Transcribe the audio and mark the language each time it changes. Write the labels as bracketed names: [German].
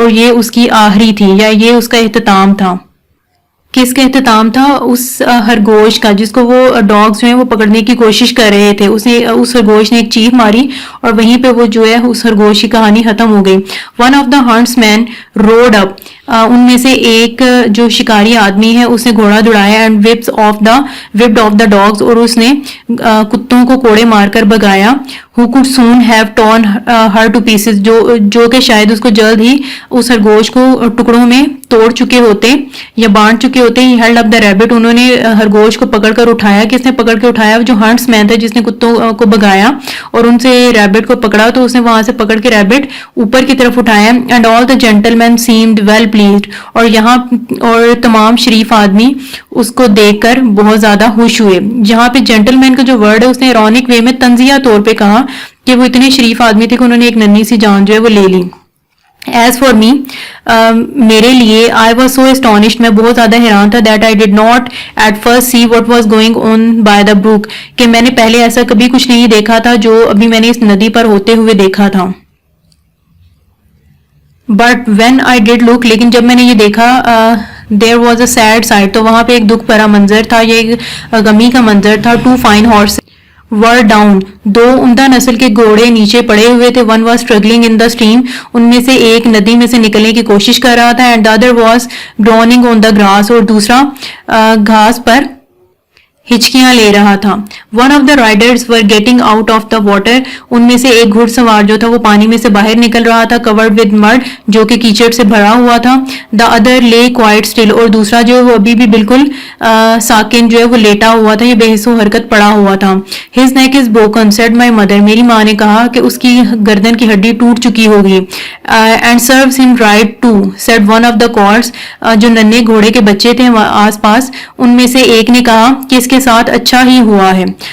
[Urdu] اور یہ اس کی آخری تھی یا یہ اس کا اختتام تھا. کس کا اختتام تھا؟ اس خرگوش کا جس کو وہ ڈاگز جو ہیں وہ پکڑنے کی کوشش کر رہے تھے. اس خرگوش نے ایک چیخ ماری اور وہیں پہ وہ جو ہے اس خرگوش کی کہانی ختم ہو گئی. [English] One of the huntsmen rode up. [Urdu] ان میں سے ایک جو شکاری آدمی ہے اس نے گھوڑا دوڑایا. [English] And whipped off the dogs. [Urdu] اور اس نے کتوں کو کوڑے مار کر بگایا. [English] Who could soon have torn her to pieces. [Urdu] جو کہ شاید اس کو جلد ہی اس خرگوش کو ٹکڑوں میں توڑ چکے ہوتے یا بانٹ چکے ہوتے. [English] He held up the rabbit. [Urdu] انہوں نے خرگوش کو پکڑ کر اٹھایا. کس نے پکڑ کے اٹھایا؟ جو ہنٹس مین تھا جس نے کتوں کو بگایا اور ان سے ریبٹ کو پکڑا تو اس نے وہاں سے پکڑ کے ریبٹ اوپر کی طرف اٹھایا. [English] And all the gentlemen seemed well pleased. [Urdu] اور تمام شریف آدمی اس کو دیکھ کر بہت زیادہ خوش ہوئے. جہاں پہ جینٹل مین کا جو ورڈ ہے اس نے ایرونک وے میں تنزیہ طور پہ کہا کہ وہ اتنے شریف آدمی تھے کہ انہوں نے ایک ننھی سی جان جو ہے وہ لے لی. [English] As for me, [Urdu] میرے لیے [English] I was so astonished. [Urdu] میں بہت زیادہ حیران تھا. [English] That I did not at first see what was going on by the brook. [Urdu] کہ میں نے پہلے ایسا کبھی کچھ نہیں دیکھا تھا جو ابھی میں نے اس ندی پر ہوتے ہوئے دیکھا تھا. [English] But when I did look, [Urdu] لیکن جب میں نے یہ دیکھا [English] there was a sad sight. [Urdu] تو وہاں پہ ایک دکھ بھرا منظر تھا. یہ ایک غمی کا منظر تھا. [English] 2 fine horses were down. [Urdu] 2 عمدہ نسل کے گھوڑے نیچے پڑے ہوئے تھے. [English] One was struggling in the stream. [Urdu] ان میں سے ایک ندی میں سے نکلنے کی کوشش کر رہا تھا. [English] And the other was groaning on the grass. [Urdu] اور دوسرا گھاس پر ہچکیاں لے رہا تھا. [English] One of the riders were getting out of the water. [Urdu] ان میں سے ایک گھڑ سوار جو تھا وہ پانی میں سے باہر نکل رہا تھا. [English] Covered with mud. [Urdu] جو کہ کیچڑ سے بھرا ہوا تھا. [English] The other lay quite still. [Urdu] اور دوسرا جو وہ ابھی بھی بالکل ساکن جو ہے وہ لیٹا ہوا تھا. یہ بے حس و حرکت پڑا ہوا تھا. [English] His neck is broken, said my mother. [Urdu] میری ماں نے کہا کہ اس کی گردن کی ہڈی ٹوٹ چکی ہوگی. [English] And serves him right too, said one of the cows. [Urdu] جو ننھے گھوڑے کے بچے تھے آس پاس ان میں سے ایک نے کہا کہ اس کے ساتھ اچھا ہی ہوا ہے.